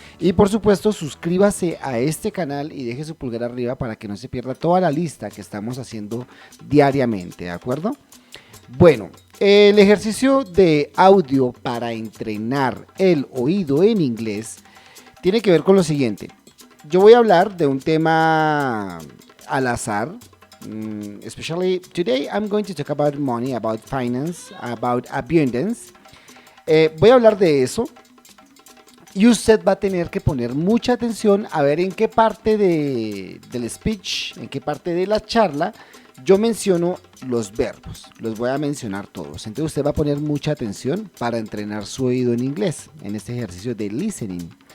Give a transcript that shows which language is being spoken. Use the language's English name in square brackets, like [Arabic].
[Spanish] Y por supuesto, suscríbase a este canal y deje su pulgar arriba para que no se pierda toda la lista que estamos haciendo diariamente. ¿De acuerdo? Bueno, el ejercicio de audio para entrenar el oído en inglés tiene que ver con lo siguiente. Yo voy a hablar de un tema al azar. [English] Especially today I'm going to talk about money, about finance, about abundance. [Spanish] Voy a hablar de eso y usted va a tener que poner mucha atención a ver en qué parte del speech, en qué parte de la charla yo menciono los verbos. Los voy a mencionar todos. Entonces usted va a poner mucha atención para entrenar su oído en inglés en este ejercicio de listening.